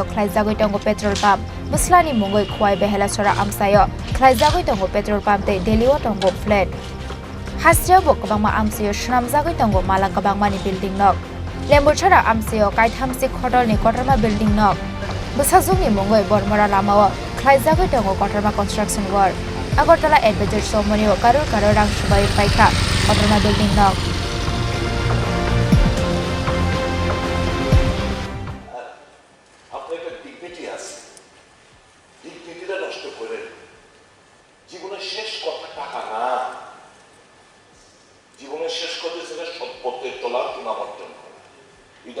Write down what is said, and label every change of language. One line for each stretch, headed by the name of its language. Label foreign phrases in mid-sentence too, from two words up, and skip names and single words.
Kok Borok: khlaijagoi tongo
English: petrol pump
Kok Borok: buslani mungoi khwai behela sora amsayo khlaijagoi tongo
English: petrol pump
Kok Borok: te delio tongo flat hasjabo kabangma amsayo sunamjagoi tongo mala kabangma ni building nok Lembuchara amsayo kaithamsi khotorni kotorma building nok Bwchajungni mungoi Bormora lamao khlaijagoi tongo kotorma
English: construction work
Kok Borok: Agartala Adventure Somonio karor rang subai paikha kotorma building nok
Bangla: আপনার একটা ডিগনিটি আছে ডিগনিটিটা নষ্ট করেন জীবনের শেষ কথা টাকা না জীবনের শেষ কথা ছিল সম্পত্তির তোলা সুনাম অর্জন করা এটা